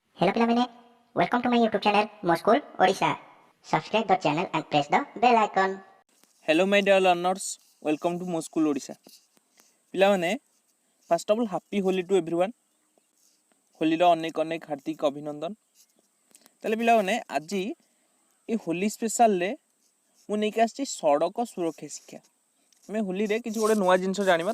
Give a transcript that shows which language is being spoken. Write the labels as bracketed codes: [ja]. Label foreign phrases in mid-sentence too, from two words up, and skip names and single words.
[en] Hello ପିଲାମାନେ, welcome to my YouTube channel ମୋ ସ୍କୁଲ ଓଡ଼ିଶା। Subscribe the channel and press the bell icon. Hello my dear learners, welcome to ମୋ ସ୍କୁଲ ଓଡ଼ିଶା। ପିଲାମାନେ first of all happy Holi to everyone. [or] ହୋଲିର ଅନେକ ଅନେକ ହାର୍ଦ୍ଦିକ ଅଭିନନ୍ଦନ। ତାହେଲେ ପିଲାମାନେ ଆଜି ଏ ହୋଲି ସ୍ପେଶାଲରେ ମୁଁ ନେଇକି ଆସିଛି ସଡ଼କ ସୁରକ୍ଷା ଶିକ୍ଷା। ଆମେ ହୋଲିରେ କିଛି ଗୋଟେ ନୂଆ ଜିନିଷ ଜାଣିବା।